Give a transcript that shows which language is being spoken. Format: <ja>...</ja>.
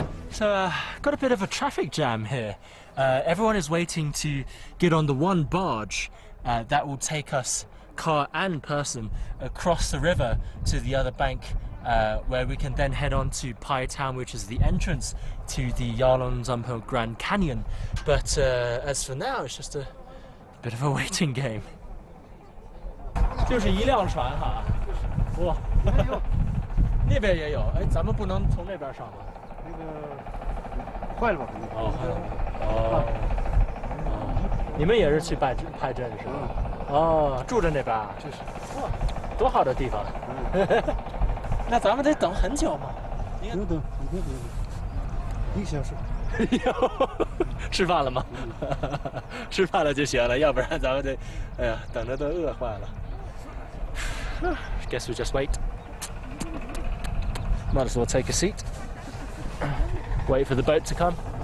<en>So, got a bit of a traffic jam here. Everyone is waiting to get on the one barge that will take us, car and person, across the river to the other bank, where we can then head on to Pai Town, which is the entrance to the Yalanzampo Grand Canyon. But as for now, it's just a bit of a waiting game.</en> <zh>就是一辆船哈，哇，那边也有，哎，咱们不能从那边上吗？坏了吧？哦，坏了。哦。你们也是去派镇是吧？哦，住在那边啊？就是。哇，多好的地方。那咱们得等很久吗？不用等，1天1个小时。吃饭了吗？吃饭了就行了，要不然咱们得，哎呀，等着都饿坏了。</zh> <en>Guess we just wait. Might as well take a seat. Wait for the boat to come.</en>